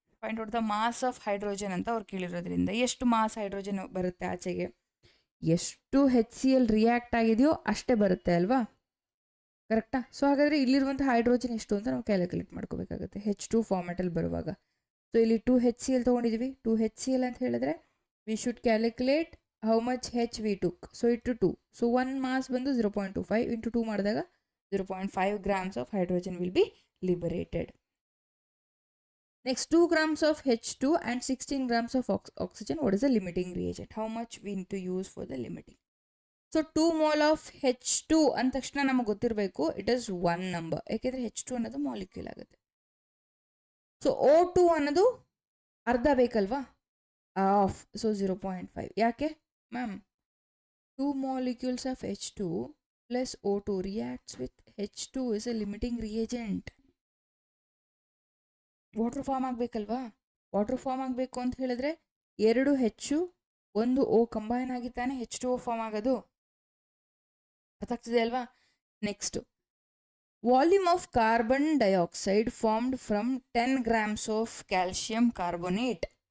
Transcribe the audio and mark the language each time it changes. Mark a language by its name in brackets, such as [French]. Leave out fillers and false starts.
[English] find out the mass of hydrogen [Kannada] ಅಂತ ಅವ್ರು ಕೇಳಿರೋದ್ರಿಂದ ಎಷ್ಟು ಮಾಸ್ ಹೈಡ್ರೋಜನ್ ಬರುತ್ತೆ ಆಚೆಗೆ, ಎಷ್ಟು HCl ರಿಯಾಕ್ಟ್ ಆಗಿದೆಯೋ ಅಷ್ಟೇ ಬರುತ್ತೆ ಅಲ್ವಾ? ಕರೆಕ್ಟಾ? ಸೊ ಹಾಗಾದರೆ ಇಲ್ಲಿರುವಂಥ ಹೈಡ್ರೋಜನ್ ಎಷ್ಟು ಅಂತ ನಾವು ಕ್ಯಾಲ್ಕುಲೇಟ್ ಮಾಡ್ಕೋಬೇಕಾಗುತ್ತೆ H2 ಫಾರ್ಮೆಟಲ್ಲಿ ಬರುವಾಗ. ಸೊ ಇಲ್ಲಿ 2 HCl ತೊಗೊಂಡಿದ್ದೀವಿ. 2 HCl ಅಂತ ಹೇಳಿದ್ರೆ [English] We should calculate how much H we took. So ಇಟ್ಟು 2. So [Kannada] 1 ಮಾಸ್ ಬಂದು 0.25 ಇಂಟು 2 ಮಾಡಿದಾಗ [English] 0.5 grams of hydrogen will be liberated. Next, 2 grams of H2 and 16 grams of oxygen. What is the limiting reagent? How much we need to use for the limiting? So 2 mole of H2 [Kannada] ಅಂದ ತಕ್ಷಣ ನಮಗೆ ಗೊತ್ತಿರಬೇಕು [English] it is 1 number, [Kannada] ಯಾಕೆಂದರೆ H2 ಅನ್ನೋದು molecule ಆಗುತ್ತೆ. So O2 ಅನ್ನೋದು ಅರ್ಧ ಬೇಕಲ್ವಾ, ಆಫ್. ಸೊ 0.5. ಯಾಕೆ ma'am? [English] 2 molecules of H2 plus O2 reacts with H2 is a limiting reagent. [Kannada] Water form ಆಗಬೇಕಲ್ವಾ? Water form ಆಗಬೇಕು ಅಂತ ಹೇಳಿದ್ರೆ 2 H 1 O ಕಂಬೈನ್ ಆಗಿ ತಾನೆ H2O ಫಾರ್ಮ್ ಆಗೋದು. ಅರ್ಥ ಆಗ್ತಿದೆ ಅಲ್ವಾ? [English] Next, volume of carbon dioxide formed from 10 grams of calcium carbonate.